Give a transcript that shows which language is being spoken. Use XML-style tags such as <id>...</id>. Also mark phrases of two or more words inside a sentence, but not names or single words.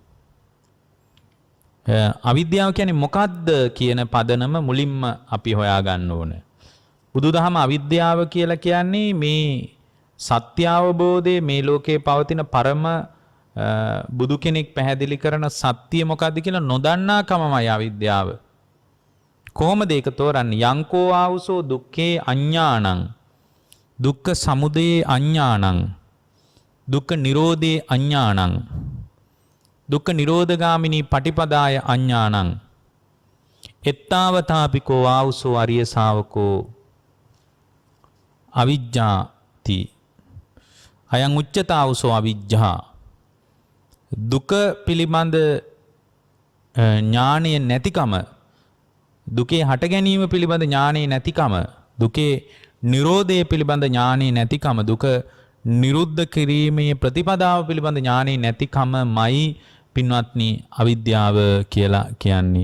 <si>අවිද්‍යාව කියන්නේ මොකද්ද කියන පදනම මුලින්ම අපි හොයා ගන්න ඕන. බුදුදහම අවිද්‍යාව කියලා කියන්නේ මේ සත්‍ය අවබෝධයේ මේ ලෝකේ පවතින පරම බුදු කෙනෙක් පැහැදිලි කරන සත්‍ය මොකද්ද කියලා නොදන්නාකමමයි අවිද්‍යාව. කොහොමද ඒක තෝරන්නේ?</si> <pi>යංකෝ ආවුසෝ දුක්ඛේ අඤ්ඤාණං දුක්ඛ සමුදයේ අඤ්ඤාණං දුක්ඛ නිරෝධේ අඤ්ඤාණං දුක්ඛ නිරෝධගාමිනී පටිපදාය අඤ්ඤාණං එත්තාවතාපිකෝ ආවුසෝ අරිය ශාවකෝ අවිජ්ජාති අයං උච්චතාවුසෝ අවිජ්ජා.</pi> <si>දුක පිළිබඳ ඥානය නැතිකම, දුකේ හට ගැනීම පිළිබඳ ඥානය නැතිකම, දුකේ නිරෝධය පිළිබඳ ඥානය නැතිකම, දුක නිරුද්ධ කිරීමේ ප්‍රතිපදාව පිළිබඳ ඥානය නැතිකමයි පින්වත්නි අවිද්‍යාව කියලා කියන්නේ.</si>